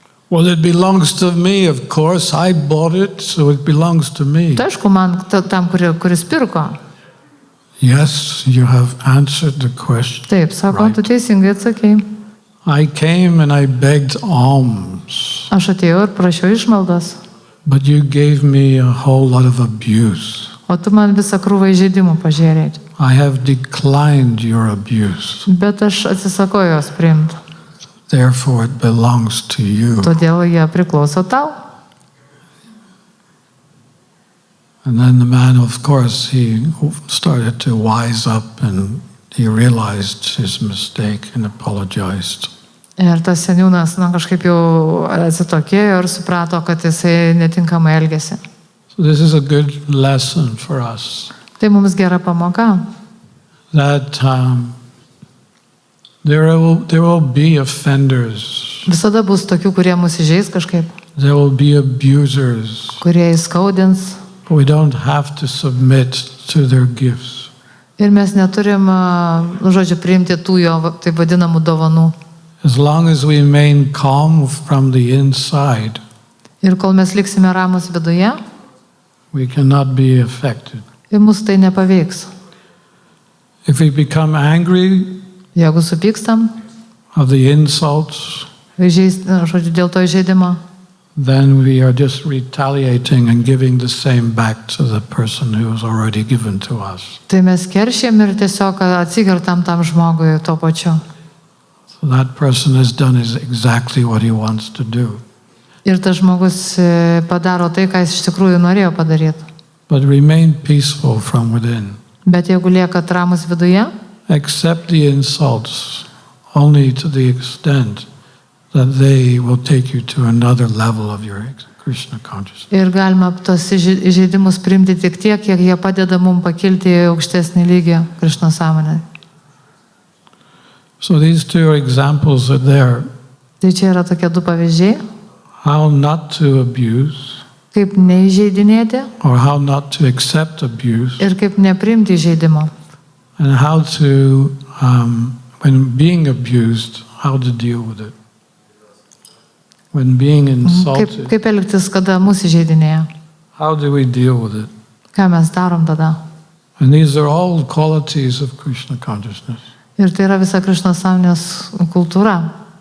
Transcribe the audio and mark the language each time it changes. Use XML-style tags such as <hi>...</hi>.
<en>Well, it belongs to me, of course. I bought it, so it belongs to me.</en> <lt>Tai aišku, man tam, kuris pirko.</lt> <en>Yes, you have answered the question.</en> <lt>Taip, sako,</lt> <en>right.</en> <lt>Tu teisingai atsakei.</lt> <en>I came and I begged alms,</en> <lt>Aš atėjau ir prašiau išmaldos,</lt> <en>but you gave me a whole lot of abuse.</en> <lt>o tu man visą krūvą įžeidimų pažiūrėjai.</lt> <en>I have declined your abuse.</en> <lt>Bet aš atsisakau jos priimti.</lt> <en>Therefore, it belongs to you.</en> <lt>Todėl jie priklauso tau.</lt> <en>And then the man, of course, he started to wise up and he realized his mistake and apologized.</en> <lt>Ir tas seniūnas, kažkaip jau atsitokėjo ir suprato, kad jisai netinkamai elgėsi.</lt> <en>So this is a good lesson for us.</en> <lt>Tai mums gera pamoka.</lt> <en>That there will be offenders.</en> <lt>Visada bus tokių, kurie mus įžeis kažkaip,</lt> <en>There will be abusers.</en> <lt>kurie įskaudins.</lt> <en>But we don't have to submit to their gifts.</en> <lt>Ir mes neturim, žodžiu, priimti tų jo, taip vadinamų dovanų.</lt> <en>As long as we remain calm from the inside,</en> <lt>Ir kol mes liksime ramus viduje,</lt> <en>we cannot be affected.</en> <lt>ir mus tai nepaveiks.</lt> <en>If we become angry</en> <lt>Jeigu supykstam,</lt> <en>of the insults,</en> <lt>žodžiu, dėl to įžeidimo,</lt> <en>then we are just retaliating and giving the same back to the person who has already given to us.</en> <lt>tai mes keršėm ir tiesiog atsigertam tam žmogui tuo pačiu.</lt> <en>So that person has done exactly what he wants to do.</en> <lt>Ir tas žmogus padaro tai, ką jis iš tikrųjų norėjo padaryti.</lt> <en>But remain peaceful from within.</en> <lt>Bet jeigu lieka ramus viduje,</lt> <en>Accept the insults only to the extent that they will take you to another level of your Krishna consciousness.</en> <lt>ir galima tos įžeidimus priimti tik tiek, kiek jie padeda mums pakilti į aukštesnį lygį Krišnos sąmonę.</lt> <en>So these two examples are there.</en> <lt>Tai čia yra tokie du pavyzdžiai,</lt> <en>How not to abuse,</en> <lt>kaip neįžeidinėti</lt> <en>or how not to accept abuse,</en> <lt>ir kaip nepriimti įžeidimo.</lt> <en>and how to, when being abused, how to deal with it. When being insulted,</en> <lt>Kaip elgtis, kada mus įžeidinėja.</lt> <en>how do we deal with it?</en> <lt>Ką mes darom tada.</lt> <en>And these are all qualities of Krishna consciousness.</en> <lt>Ir tai yra visa Krišnos sąmonės kultūra.</lt>